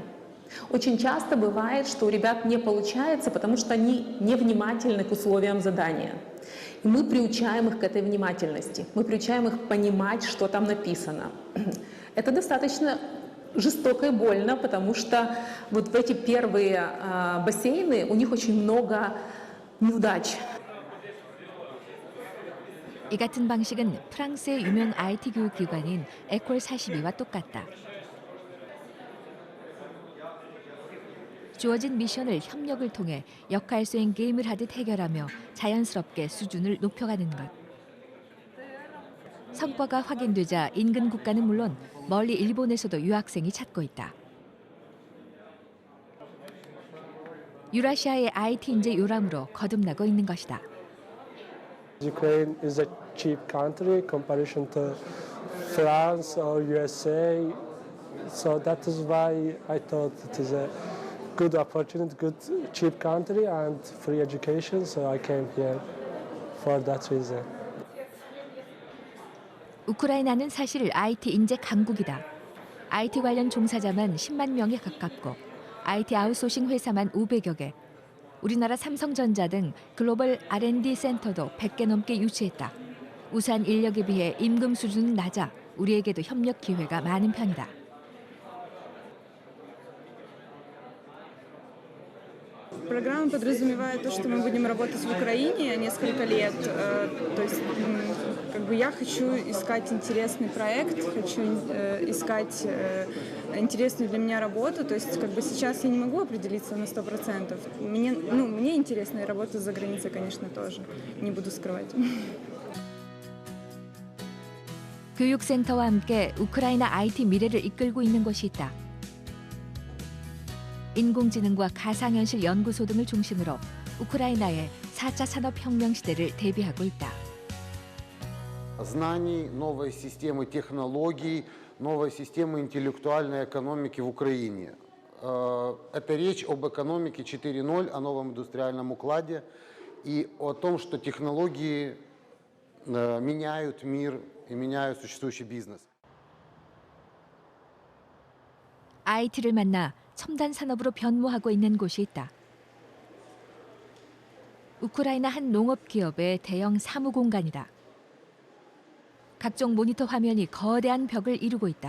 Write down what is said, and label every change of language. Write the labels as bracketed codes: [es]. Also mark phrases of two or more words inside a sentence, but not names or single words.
[ru] Очень часто бывает, что у ребят не получается, потому что они невнимательны к условиям задания. И мы приучаем их к этой внимательности. Мы приучаем их понимать, что там написано. Это достаточно жестоко и больно, потому что вот в эти первые бассейны у них очень много неудач. [ko] 이 같은 방식은 프랑스의 유명 IT 교육기관인 에콜 42와 똑같다. 주어진 미션을 협력을 통해 역할 수행 게임을 하듯 해결하며 자연스럽게 수준을 높여가는 것. 성과가 확인되자 인근 국가는 물론 멀리 일본에서도 유학생이 찾고 있다. 유라시아의 IT 인재 요람으로 거듭나고 있는 것이다. [en] Ukraine is a cheap country in comparison to France or USA, so that is why I thought it is a good opportunity, good cheap country and free education, so I came here for that reason. [ko] 우크라이나는 사실 IT 인재 강국이다. IT 관련 종사자만 10만 명에 가깝고 IT 아웃소싱 회사만 500여 개. 우리나라 삼성전자 등 글로벌 R&D 센터도 100개 넘게 유치했다. 우수한 인력에 비해 임금 수준은 낮아 우리에게도 협력 기회가 많은 편이다. [ru] Программа подразумевает то, что мы будем работать в Украине несколько лет. То есть, я хочу искать интересный проект, хочу искать интересную для меня работу. То есть, сейчас я не могу определиться на 100%. Мне интересна и работа за границей, конечно, тоже. Не буду скрывать. [ko] 교육센터와 함께 우크라이나 IT 미래를 이끌고 있는 곳이 있다. 인공지능과 가상현실 연구소 등을 중심으로 우크라이나의 4차 산업혁명 시대를 대비하고 있다. [ru] Знаний, новой системы технологий, новой системы интеллектуальной экономики в Украине. Это речь об экономике 4.0, о новом индустриальном укладе и о том, что технологии меняют мир и меняют существующий бизнес. [ko] IT를 만나 첨단 산업으로 변모하고 있는 곳이 있다. 우크라이나 한 농업 기업의 대형 사무 공간이다. 각종 모니터 화면이 거대한 벽을 이루고 있다.